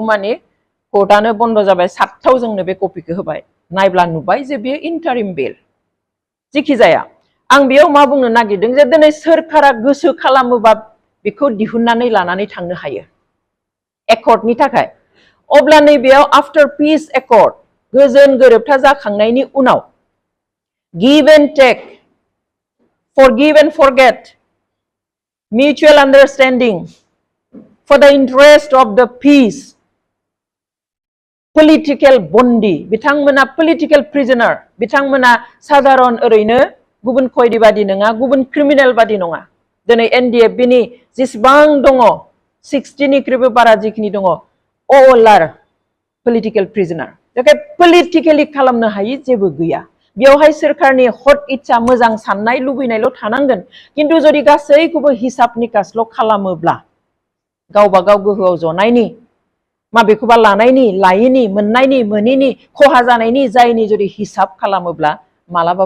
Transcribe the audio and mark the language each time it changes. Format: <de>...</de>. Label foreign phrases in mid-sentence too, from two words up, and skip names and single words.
<brx>मानि कोर्टआनो बन्द जाबाय 7टाव जोंनो बे कपिखौ होबाय नायब्ला नुबाय जे बेयो इन्टारिम बेल जिखि जाया आं बेयाव मा बुंनो नागिरदों जे दिनै सोरखारा गोसो खालामोबा बेखौ दिहुननानै लानानै थांनो हायो एकर्डनि थाखाय अब्ला नैबेयाव</brx> <en>after peace accord</en> <brx>गोजोन गोरोबथा जाखांनायनि उनाव</brx> <en>give and take forgive and forget mutual understanding for the interest of the peace</en> <brx>political बन्दी बिथांमोना</brx> <en>political prisoner</en> <brx>बिथांमोना साधारन ओरैनो गुबुन खयदी बादि नङा गुबुन क्रिमिनेल बादि नङा दिनै एनडीएफबीनि जेसेबां दङ 60निख्रुइबो बारा जिखिनि दङ</brx> <en>all are political prisoner</en> <brx>पलिटिकेलि खालामनो हायि जेबो गैया बेयावहाय सोरखारनि हट इच्छा मोजां साननाय लुबैनायल' थानांगोन किन्तु जुदि गासैखौबो हिसाब निकासल' खालामोब्ला गावबा गाव गोहोआव जनायनि माबेखौबा लानायनि लायैनि मोननायनि मोनैनि खहा जानायनि जायनि जुदि हिसाब खालामोब्ला मालाबाबो</brx>